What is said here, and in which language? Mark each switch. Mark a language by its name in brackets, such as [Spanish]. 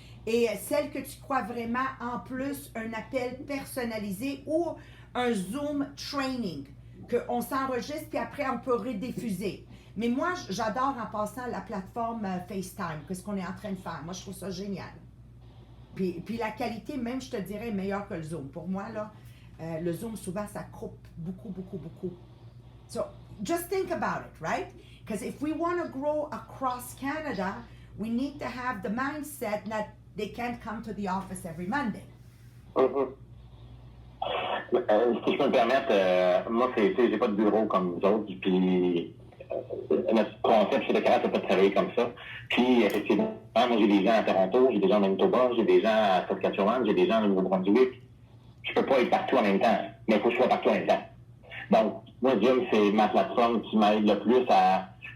[French] Et celle que tu crois vraiment, en plus, un appel personnalisé ou un Zoom training, qu'on s'enregistre puis après on peut rediffuser. Mais moi, j'adore en passant la plateforme FaceTime, qu'est-ce qu'on est en train de faire. Moi, je trouve ça génial. Puis la qualité, même, je te dirais, est meilleure que le Zoom. Pour moi, là, le Zoom, souvent, ça coupe beaucoup. [English] So, just think about it, right? Because if we want to grow across Canada, we need to have the mindset that they can't come to the office every Monday. [French] Si je peux me permettre, moi, j'ai pas de bureau comme vous autres, puis notre concept chez Decarac, c'est pas de travailler comme ça. Puis, effectivement, moi, j'ai des gens à Toronto, j'ai des gens à Manitoba, j'ai des gens à Saskatchewan, j'ai des gens au Nouveau-Brunswick. Je peux pas être partout en même temps, mais il faut que je sois partout en même temps. Donc, moi, Zoom, c'est ma plateforme qui m'aide le plus à...